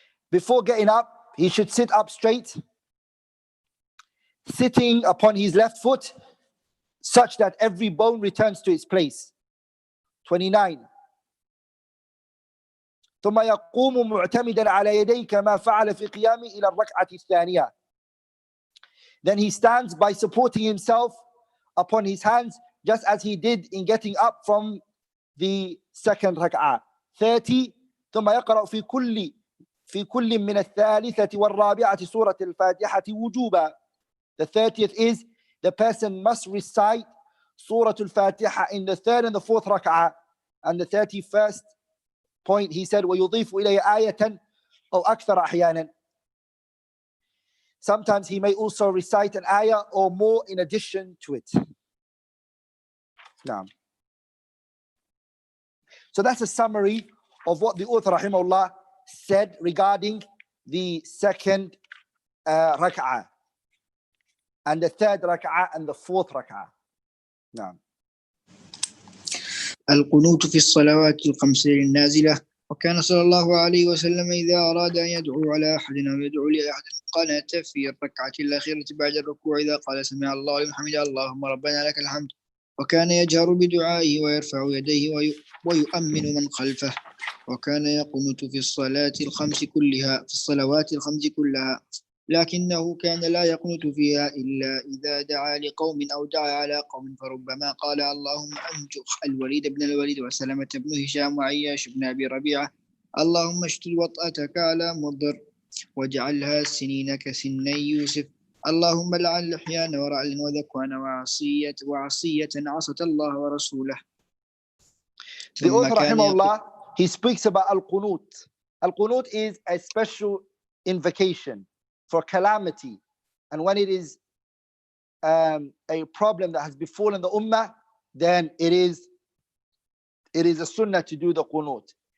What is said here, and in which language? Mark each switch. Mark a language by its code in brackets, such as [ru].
[en] Before getting up, he should sit up straight, sitting upon his left foot, such that every bone returns to its place. 29. [ar] ثم يقوم معتمدا على يديه كما فعل في قيامه إلى الركعة الثانية. [en] Then he stands by supporting himself upon his hands, just as he did in getting up from the second rak'ah. 30. [ar] ثم يقرأ في كل من الثالثة والرابعة سورة الفاتحة وجوبا. [en] The 30th is the person must recite Surah Al-Fatiha in the third and the fourth rak'ah. And the 31st point, he said, [ar] وَيُضِيفُ إِلَيْهِ آيَةً أو أكثر أحيانا. [en] Sometimes he may also recite an ayah or more in addition to it. Now, so that's a summary of what the author rahimahullah said regarding the second rak'ah and the third rak'ah and the fourth rak'ah. Now, [ar] القنوت في الصلوات الخمس النازلة. وكان صلى الله عليه وسلم إذا أراد أن يدعو على أحد أو يدعو لأحد قنت في الركعة الأخيرة بعد الركوع إذا قال سمع الله لمن حمده اللهم ربنا لك الحمد. وكان يجهر بدعائه ويرفع يديه ويؤمن من خلفه. وكان يقنت في الصلاة الخمس كلها في الصلوات الخمس كلها، لكنه كان لا يقنت فيها إلا إذا دعا لقوم أو دعا على قوم، فربما قال اللهم أنجح الوليد بن الوليد وسلمة بن هشام وعياش بن أبي ربيعة، اللهم اشتد وطأتك على مضر واجعلها سنين كسني يوسف، اللهم لعن لحيان ورعل وذكوان وعصية عصت الله ورسوله. [en] The author rahimahullah, he speaks about al-qunut. Al-qunut is a special invocation for calamity, and when it is a problem that has befallen the ummah, then it is a sunnah to do the qunut.